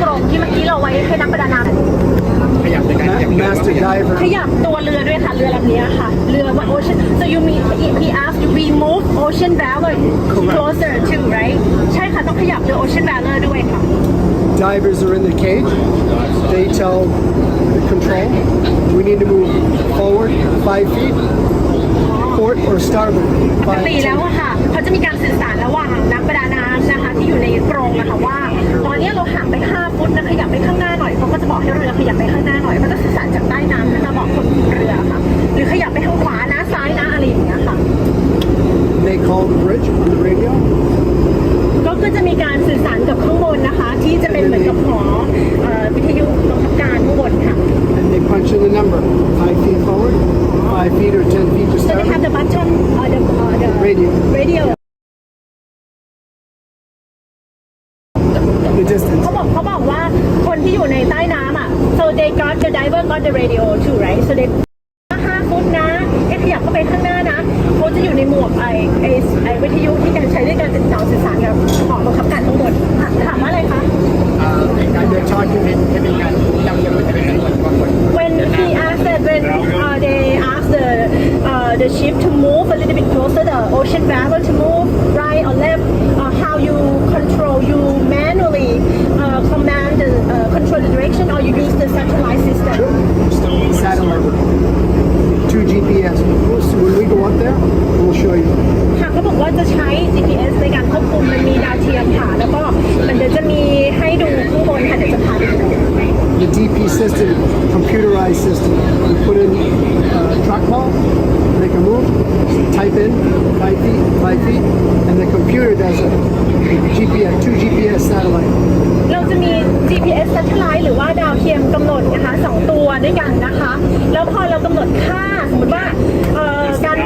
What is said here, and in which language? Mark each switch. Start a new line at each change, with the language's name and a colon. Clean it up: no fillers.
Thai: ที่เมื่อกี้เราไว้ให้นักประดาน้ำ ขยับในการขยับ
English: Master diver.
Thai: ขยับตัวเรือด้วยค่ะเรือลำนี้ค่ะเรือว่า Ocean
English: so you mean he asked you remove Ocean Valor closer to right
Thai: ใช่ค่ะต้องขยับเรือ Ocean Valor ด้วยค่ะ
English: Divers are in the cage. They tell the control we need to move forward 5 feet, port or starboard
Thai: ปก 5 ติแล้วอะค่ะเขาจะมีการสื่อสารระหว่างนักประดาน้ำนะคะที่อยู่ในกรงนะคะว่าตอนนี้เราห่างไป5 ฟุตนะขยับไปข้างหน้าหน่อยเขาก็จะบอกให้เรือขยับไปข้างหน้าหน่อยเขาจะสื่อสารจากใต้น้ำนะคะบอกคนเรือค่ะหรือขยับไปทางขวานะซ้ายนะอะไรอย่างเงี้ยค่ะ
English: They call the bridge on the radio.
Thai: ก็จะมีการสื่อสารกับข้างบนนะคะที่จะเป็นเหมือนกับหอวิทยุบังคับการข้างบนค่ะ
English: And they punch in the number 5 feet forward, 5 feet or 10 feet to so they have starboard. the button the radio The distance.
Thai: เขาบอกว่าคนที่อยู่ในใต้น้ำอ่ะ
English: so they got the diver got the radio too right so they
Thai: 5 ฟุตนะขยับเข้าไปข้างหน้านะเขาจะอยู่ในหมวกไอวิทยุที่การใช้ในการติดต่อสื่อสารกับหอบังคับการข้างบนถามว่าอะไรคะ การเดินช้อนที่เป็นการจำเรียงมันจะเป็นการกด
English: when he asked that when they asked the ship to move a little bit closer the ocean valor to move right or left how you control you manually command the control the direction or you use the satellite system Satellite. 2 GPS. So when we go up there, we'll show you.
Thai: ค่ะเขาบอกว่าจะใช้ GPS ในการควบคุมมันมีดาวเทียมค่ะแล้วก็มันเดี๋ยวจะมีให้ดูข้างบนค่ะเดี๋ยวจะพาไปดู
English: The DP system, computerized system. We put in track ball, make a move, type in 5 feet, and the computer does a GPS, 2 GPS satellite.
Thai: เราจะมี GPS satellite หรือว่าดาวเทียมกำหนดนะคะ2 ตัวด้วยกันนะคะแล้วพอเรากำหนดค่าสมมติว่าการ